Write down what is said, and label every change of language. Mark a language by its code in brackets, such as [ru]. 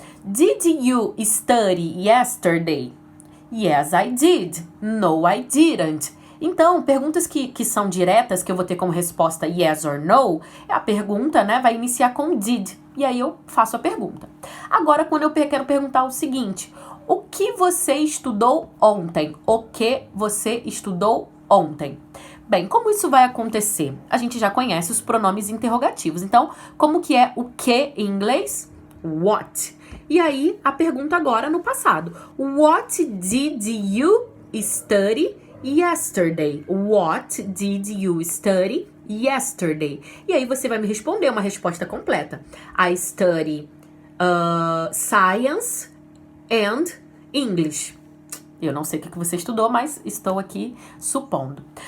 [en] Did you study yesterday? Yes, I did. No, I didn't. [pt] Então, perguntas que são diretas, que eu vou ter como resposta [en] yes or no, [pt] a pergunta, né, vai iniciar com did. E aí eu faço a pergunta. Agora, quando eu quero perguntar o seguinte: o que você estudou ontem? O que você estudou ontem? Bem, como isso vai acontecer? A gente já conhece os pronomes interrogativos. Então, como que é o que em inglês? What. E aí, a pergunta agora no passado. [en] What did you study yesterday? What did you study yesterday? [pt] E aí você vai me responder uma resposta completa. [en] I study science and English. [pt] Eu não sei o que você estudou, mas estou aqui supondo.